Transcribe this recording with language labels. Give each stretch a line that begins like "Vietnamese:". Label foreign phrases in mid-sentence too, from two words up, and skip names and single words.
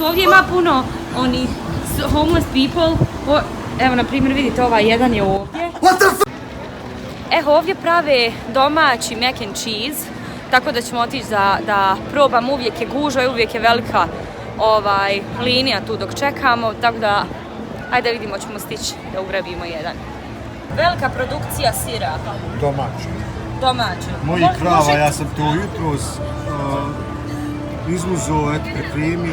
Bosnian: Ovdje ima puno onih
English: homeless people.
Bosnian: Evo, na primjer, vidite, ovaj jedan je ovdje. Evo, ovdje prave domaći
English: mac and cheese.
Bosnian: Tako da ćemo otići da probam. Uvijek je gužva i uvijek je velika linija tu dok čekamo. Tako da, ajde vidimo, ćemo stići da ugrabimo jedan. Velika produkcija sira. Domaće. Moji krava, ja sam to jutros izmuzao, pripremio.